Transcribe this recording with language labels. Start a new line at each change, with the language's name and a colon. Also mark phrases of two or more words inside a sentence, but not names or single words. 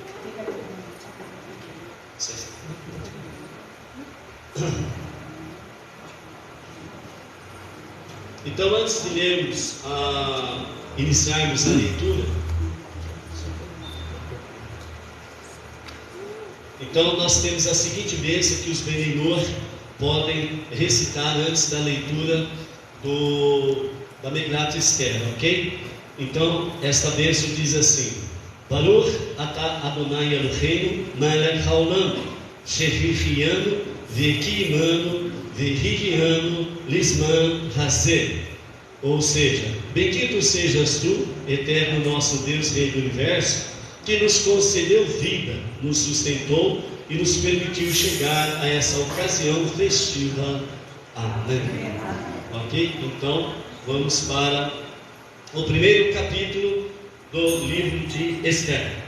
Portuguese: Então, antes de lermos, iniciarmos a leitura, então nós temos a seguinte bênção que os Benenor podem recitar antes da leitura da Megillat Esther, ok? Então, esta bênção diz assim:
Hebrew: ברוך אתה אדוני אלוהינו מלך העולם, שהחיינו וקיימנו והגיענו לזמן הזה.
Portuguese: Ou seja, bendito sejas tu, eterno nosso Deus, Rei do Universo, que nos concedeu vida, nos sustentou e nos permitiu chegar a essa ocasião festiva. Amém. Ok? Então, vamos para o primeiro capítulo do livro de Esther.